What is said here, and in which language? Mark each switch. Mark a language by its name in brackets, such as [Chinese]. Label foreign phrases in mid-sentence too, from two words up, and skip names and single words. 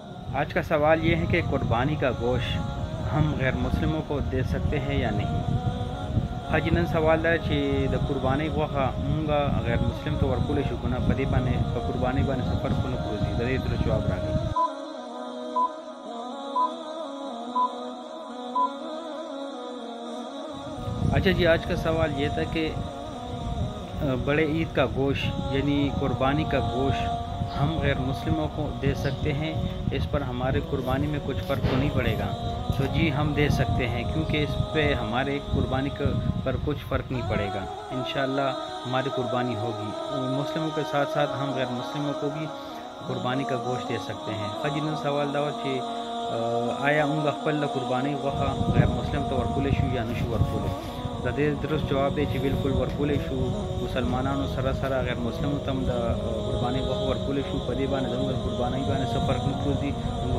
[Urdu] آج کا سوال یہ ہے کہ قربانی کا گوشت ہم غیر مسلموں کو دے سکتے ہیں یا نہیں؟ [Pashto] حاجی نن سوال دا چې د قربانی غوښه مونږه غیر مسلم ته ورکولی شو که نه، په دې باندې په قربانی باندې څه فرق ونه پروزي. د دې درست جواب راکړئ. [Urdu] اچھا جی، آج کا سوال یہ تھا کہ بڑے عید کا گوشت یعنی قربانی کا گوشت ہم غیر مسلموں کو دے سکتے ہیں، اس پر ہمارے قربانی میں کچھ فرق تو نہیں پڑے گا؟ تو جی ہم دے سکتے ہیں، کیونکہ اس پہ ہمارے قربانی پر کچھ فرق نہیں پڑے گا. انشاءاللہ ہماری قربانی ہوگی. مسلموں کے ساتھ ساتھ ہم غیر مسلموں کو بھی قربانی کا گوشت دے سکتے ہیں. [Pashto] خاجی نن سوال دا و چې آیا موږ خپل د قربانی غوښه غیر مسلم ته ورکولی شو یا نشو ورکولی؟ د دې درست جواب دی چې بالکل ورکولی شو. مسلمانانو سره غیر مسلمو ته هم د قربانی غوښه ورکولی شو. په دې باندې زموږ قربانی باندې څه فرق نه پروزي.